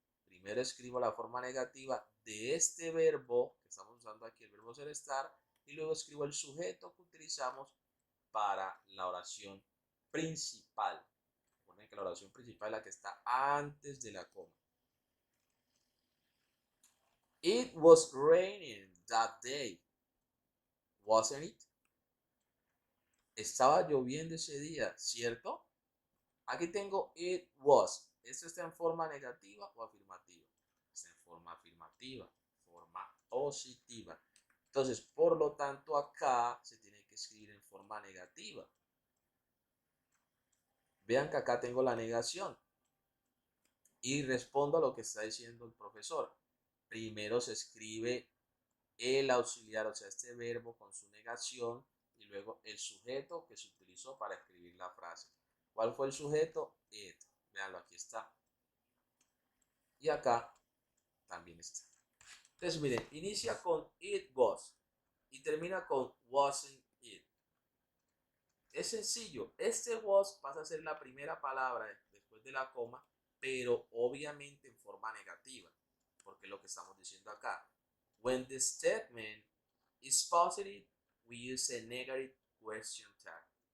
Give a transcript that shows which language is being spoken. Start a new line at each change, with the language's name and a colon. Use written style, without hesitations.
Spanish: Primero escribo la forma negativa de este verbo que estamos usando aquí, el verbo ser estar, y luego escribo el sujeto que utilizamos para la oración principal. Recuerden que la oración principal es la que está antes de la coma.
English: It was raining that day, wasn't it?
Spanish: Estaba lloviendo ese día, ¿cierto? Aquí tengo
English: it was.
Spanish: ¿Esto está en forma negativa o afirmativa? Está en forma afirmativa, forma positiva. Entonces, por lo tanto, acá se tiene que escribir en forma negativa. Vean que acá tengo la negación. Y respondo a lo que está diciendo el profesor. Primero se escribe el auxiliar, o sea, este verbo con su negación, y luego el sujeto que se utilizó para escribir la frase. ¿Cuál fue el sujeto? It. Veanlo, aquí está. Y acá también está. Entonces, miren, inicia con
English: it was
Spanish: y termina con
English: wasn't it.
Spanish: Es sencillo. Este was pasa a ser la primera palabra después de la coma, pero obviamente en forma negativa, porque es lo que estamos diciendo acá.
English: When the statement is positive, we use a negative question tag.